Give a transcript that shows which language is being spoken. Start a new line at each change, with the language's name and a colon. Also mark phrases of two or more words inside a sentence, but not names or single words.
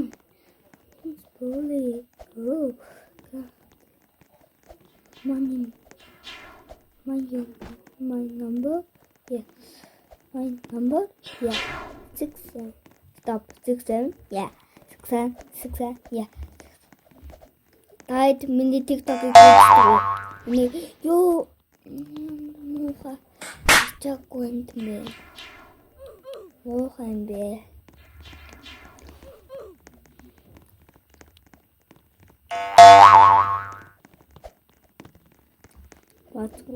English: It's Polly. Oh, God. My number? Yeah. My number? Yeah. 6 7. Stop. 6 7. Yeah. 6 7. Yeah.
Mongolian: Тайд миний TikTok-ийг үздэг. Миний юу муухай чаггүй юм бэ? Муухай юм бэ? Бацгүй.